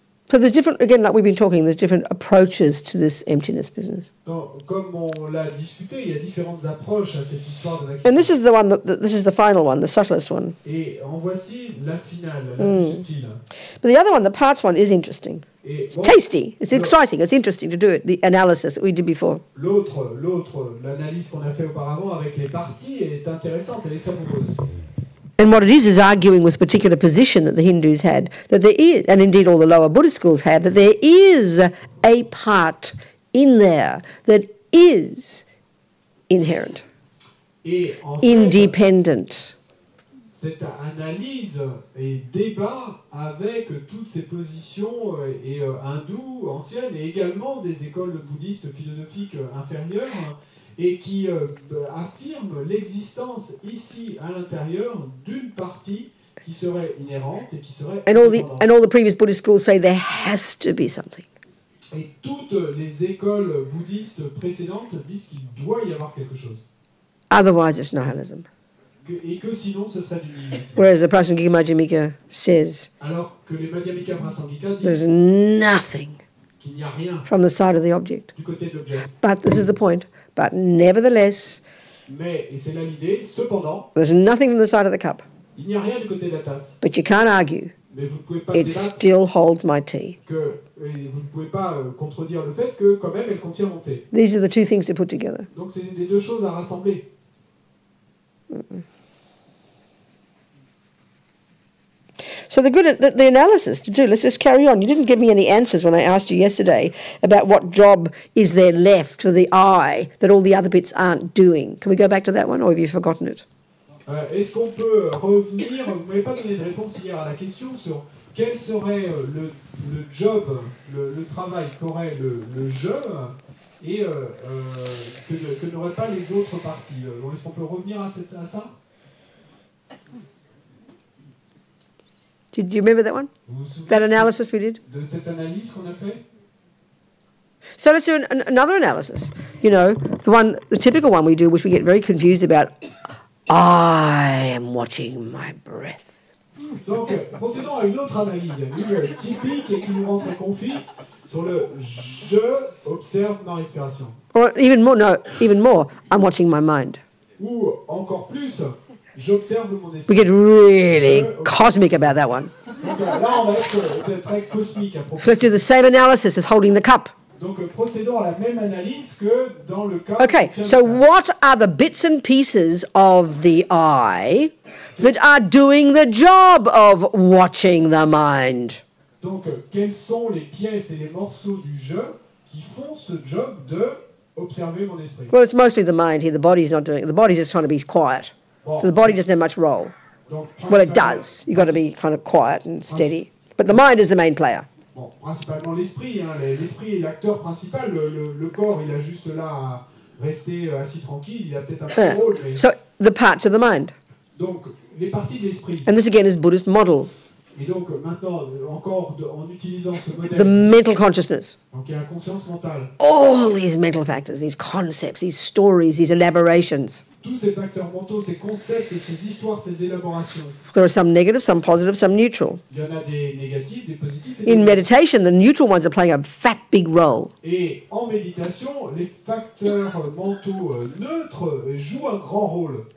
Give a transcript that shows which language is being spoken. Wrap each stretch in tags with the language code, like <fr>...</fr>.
<en>So there's different, again, like we've been talking, there's different approaches to this emptiness business.</en> <fr>Donc, comme on l'a discuté, il y a différentes approches à cette histoire de vacuité.</fr> <en>And this is the one, this is the final one, the subtlest one.</en> <fr>Et en voici la finale, la plus subtile.</fr> <en>But the other one, the parts one, is interesting.</en> <fr>Et</fr> <en>It's</en> <fr>bon,</fr> <en>tasty, it's exciting, it's interesting to do it, the analysis that we did before.</en> <fr>l'analyse qu'on a fait auparavant avec les parties est intéressante, elle est savoureuse.</fr> <en>And what it is arguing with a particular position that the Hindus had, that there is, and indeed all the lower Buddhist schools have, that there is a part in there that is inherent.</en> <fr>Et en fait,</fr> <en>independent.</en> <fr>cette analyse et débat avec toutes ces positions hindoues anciennes et également des écoles bouddhistes philosophiques inférieures et qui affirment l'existence ici à l'intérieur d'une partie qui serait inhérente et qui serait indépendante.</fr> <en>And all the previous Buddhist schools say there has to be something.</en> <fr>Et toutes les écoles bouddhistes précédentes disent qu'il doit y avoir quelque chose.</fr> <en>Otherwise, it's nihilism.</en> <fr>Et que sinon ce serait du nihilisme.</fr> <en>Whereas the Prasangika Madhyamika says</en> <fr>Alors que les Madhyamika Prasangika</fr> <en>there's</en> <fr>disent</fr> <en>nothing</en> <fr>qu'il n'y a rien</fr> <en>from the side of the object.</en> <fr>du côté de l'objet.</fr> <en>But this is the point. But nevertheless,</en> <fr>Mais, et c'est là l'idée, cependant,</fr> <en>there's nothing from the side of the cup.</en> <fr>il n'y a rien du côté de la tasse.</fr> <en>But you can't argue.</en> <fr>Mais vous ne pouvez pas</fr> <en>It</en> <fr>débattre</fr> <en>still holds my tea.</en> <fr>et vous ne pouvez pas contredire le fait que quand même elle contient mon thé.</fr> <en>These are the two things to put together.</en> <fr>Donc c'est les deux choses à rassembler.</fr> <en>So the analysis to do, let's just carry on. You didn't give me any answers when I asked you yesterday about what job is there left for the I that all the other bits aren't doing. Can we go back to that one, or have you forgotten it?</en> <fr>Est-ce qu'on peut revenir, vous ne m'avez pas donné de réponse hier à la question sur quel serait le job, le travail qu'aurait le je et que n'auraient pas les autres parties. Est-ce qu'on peut revenir à ça?</fr> <en>Do you remember that one?</en> <fr>Vous vous souvenez</fr> <en>That analysis we did?</en> <fr>de cette analyse qu'on a fait?</fr> <en>So let's do another analysis. You know, the typical one we do, which we get very confused about. I am watching my breath.</en> <fr>Donc, procédons à une autre analyse, une typique et qui nous rend très confus sur le je observe ma respiration.</fr> <en>Or even more, I'm watching my mind.</en> <fr>Ou encore plus, j'observe mon</fr> <en>We</en> <fr>esprit.</fr> <en>get really cosmic about that one.</en> <fr>Donc là, on va être très cosmique à propos.</fr> <en>So let's do the same analysis as holding the cup.</en> <fr>Donc procédons à la même analyse que dans le cas.</fr> <en>Okay, so what are the bits and pieces of the I that are doing the job of watching the mind?</en> <fr>Donc quelles sont les pièces et les morceaux du je qui font ce job de observer mon esprit?</fr> <en>Well, it's mostly the mind here. The body's not doing it. The body's just trying to be quiet.</en> <fr>Bon.</fr> <en>So the body doesn't have much role.</en> <fr>Donc,</fr> <en>Well, it does. You've got to be kind of quiet and steady. But the mind is the main player.</en> <fr>Bon, principalement l'esprit. Hein. L'esprit est l'acteur principal. Le corps, il a juste là à rester assis tranquille. Il a peut-être un petit rôle. Mais...</fr> <en>So the parts of the mind.</en> <fr>Donc, les parties de l'esprit.</fr> <en>And this again is Buddhist model.</en> <fr>Et donc, maintenant, encore en utilisant ce</fr> <en>The</en> <fr>modèle,</fr> <en>mental consciousness.</en> <fr>donc il y a la conscience mentale.</fr> <en>All these mental factors, these concepts, these stories, these elaborations.</en> <fr>Tous ces facteurs mentaux, ces concepts, ces histoires, ces élaborations.</fr> <en>There are some negative, some positive, some neutral.</en> <fr>Il y en a des négatifs, des positifs et des</fr> <en>In</en> <fr>négatifs.</fr> <en>meditation, the neutral ones are playing a fat, big role.</en> <fr>Et en méditation, les facteurs mentaux neutres jouent un grand rôle.</fr>